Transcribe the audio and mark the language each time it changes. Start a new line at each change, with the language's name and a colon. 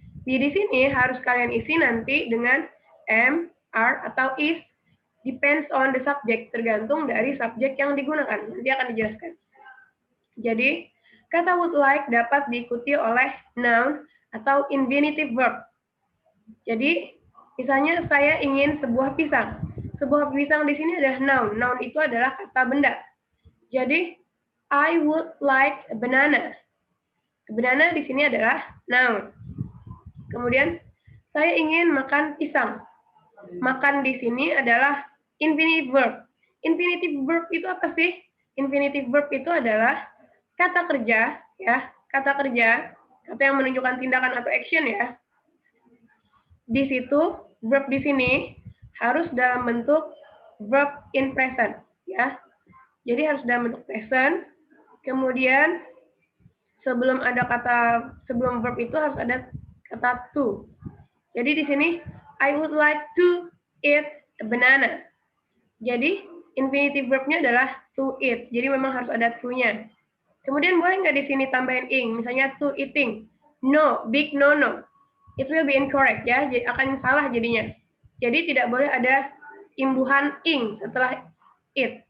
Indonesian: Be di sini harus kalian isi nanti dengan am, are atau is,
English: depends on the subject,
Indonesian: tergantung dari subjek yang digunakan. Nanti akan dijelaskan. Jadi kata would like dapat diikuti oleh noun atau infinitive verb. Jadi misalnya saya ingin sebuah pisang. Sebuah pisang di sini adalah noun. Noun itu adalah kata benda.
English: Jadi I would like a banana.
Indonesian: Banana di sini adalah noun. Kemudian saya ingin makan pisang. Makan di sini adalah infinitive verb. Infinitive verb itu apa sih? Infinitive verb itu adalah kata kerja, ya, kata kerja, kata yang menunjukkan tindakan atau action ya. Di situ verb di sini harus dalam bentuk verb in present, ya. Jadi harus dalam bentuk present. Kemudian sebelum verb itu harus ada kata to. Jadi di sini
English: I would like to eat a banana.
Indonesian: Jadi infinitive verb-nya adalah to eat. Jadi memang harus ada to-nya. Kemudian boleh nggak di sini tambahin ing, misalnya to eating.
English: No, big no. It will be incorrect
Indonesian: ya, jadi akan salah jadinya. Jadi tidak boleh ada imbuhan ing setelah it.